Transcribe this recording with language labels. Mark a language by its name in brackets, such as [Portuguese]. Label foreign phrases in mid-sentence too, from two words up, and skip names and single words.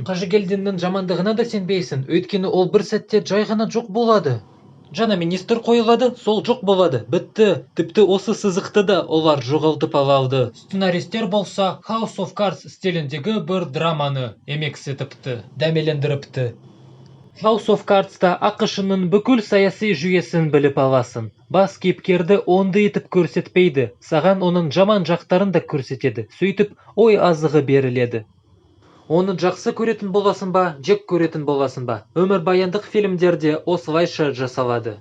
[Kazakh] Қажыгелдиннің жамандығына да сенбейсің, өйткені ол бір сәтте жай ғана жоқ болады. Жаңа министр қойылады, сол жоқ болады. Бітті. Тіпті осы сызықты да олар жоғалтып алды. Сценаристер болса House of Cards стиліндегі бір драманы емексітіпті, дәмелендіріпті. House of Cards'та ақышының бүкіл саяси жүйесін біліп аласың. Бас кейіпкерді онды етіп көрсетпейді, саған оның жаман жақтарын да көрсетеді. Сөйтіп, ой азығы беріледі. Оны жақсы көретін боласың ба, жек көретін боласың ба? Өмірбаяндық фильмдерде осылайша жасалады.